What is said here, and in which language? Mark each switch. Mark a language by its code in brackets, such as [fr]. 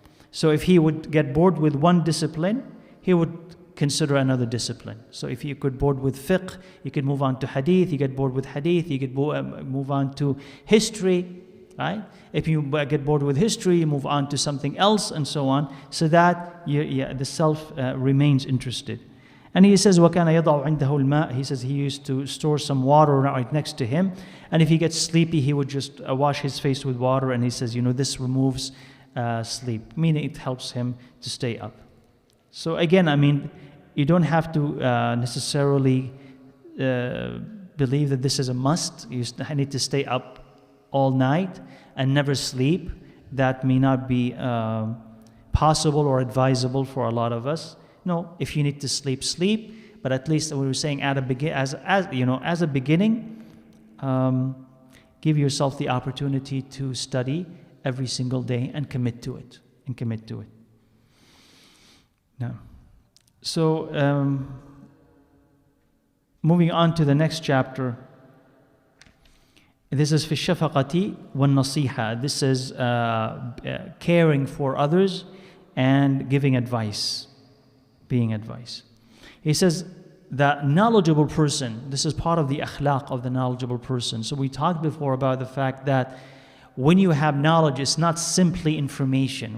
[en] So if he would get bored with one discipline, he would consider another discipline. So if you could bored with fiqh, you could move on to hadith. You get bored with hadith, you could move on to history, right? If you get bored with history, you move on to something else, and so on, so that the self remains interested. And he says, [ar] وَكَانَ يَضَعُ عِنْدَهُ الْمَاءِ. [en] He says he used to store some water right next to him. And if he gets sleepy, he would just wash his face with water. And he says, this removes sleep, meaning it helps him to stay up. So again, you don't have to necessarily believe that this is a must. You need to stay up all night and never sleep. That may not be possible or advisable for a lot of us. No, if you need to sleep, sleep. but at least we were saying at a as a beginning, give yourself the opportunity to study every single day and commit to it. Now, so moving on to the next chapter. This is [ar] في الشفقة والنصيحة. [en] This is caring for others and giving advice, being advice. He says the knowledgeable person, this is part of the akhlaq of the knowledgeable person. So we talked before about the fact that when you have knowledge, it's not simply information.